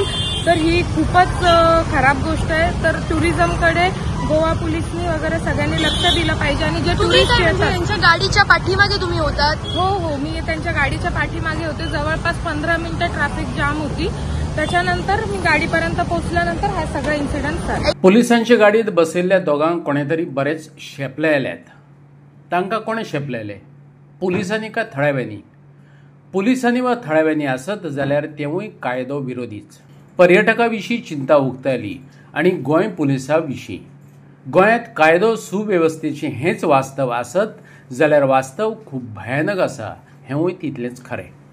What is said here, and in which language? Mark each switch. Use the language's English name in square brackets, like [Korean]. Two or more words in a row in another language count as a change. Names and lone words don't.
[Marathi] तर ही खूपच खराब गोष्ट आहे। तर टुरिझमकडे गोवा पोलिसनी वगैरे सगळ्यांनी लक्ष दिलं पाहिजे आणि जे टुरिस्ट येतात त्यांच्या गाडीच्या पाठीमागे तुम्ही होतात? हो, मी त्यांच्या गाडीच्या पाठीमागे होते। जवळपास 15 मिनिटं ट्रॅफिक जाम होती, त्याच्यानंतर मी गाडीपर्यंत पोहोचल्यानंतर हा सगळा इन्सिडेंट झाला। [Konkani] पोलिसांच्या गाडीत बसलेल्या दोघांक कोणे तरी बरेच शेपलेल्यात। तांकां कोणे शेपलेले? पोलिसांनी का थळाव्यांनी? पोलिसांनी वा थळाव्यांनी आसत जाल्यार तेवूय कायदो विरोधीच। पर्यटकां विशीं चिंता उक्तायली आणि गोंय पुलिसां विशीं। गोंयांत कायदो सुवेवस्थेचें हेंच वास्तव आसत जाल्यार वास्तव खूब भयानक आसा हेंवूय तितलेंच खरें।